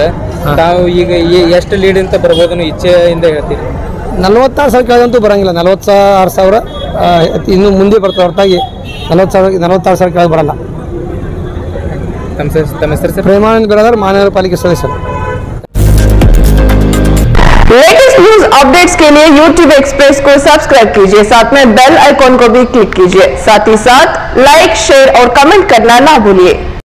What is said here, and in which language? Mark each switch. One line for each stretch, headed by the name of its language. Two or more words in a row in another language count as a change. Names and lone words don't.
Kannada: ತಾವು ಈಗ ಎಷ್ಟು ಲೀಡ್ ಅಂತ ಬರ್ಬೋದನ್ನು ಇಚ್ಛೆಯಿಂದ ಹೇಳ್ತೀರಿ? 46,000 ಕೆಳಗಂತೂ ಬರೋಂಗಿಲ್ಲ. 46,000 ಇನ್ನು ಮುಂದೆ ಬರ್ತದೆ ಹೊರತಾಗಿ 46,000 ಕೆಳಗೆ ಬರಲ್ಲ. ತಮ್ಮ ಹೆಸರು ಸರ್? ಪ್ರೇಮಾನಂದ ಬಿರಾದರ್, ಮಹಾನಗರ ಪಾಲಿಕೆ ಸದಸ್ಯರು.
English: latest news updates
Hindi: के लिए YouTube एक्सप्रेस को सब्सक्राइब कीजिए, साथ में
English: bell icon
Hindi: को भी क्लिक कीजिए। साथ ही साथ
English: like, share
Hindi: और कमेंट करना ना भूलिए।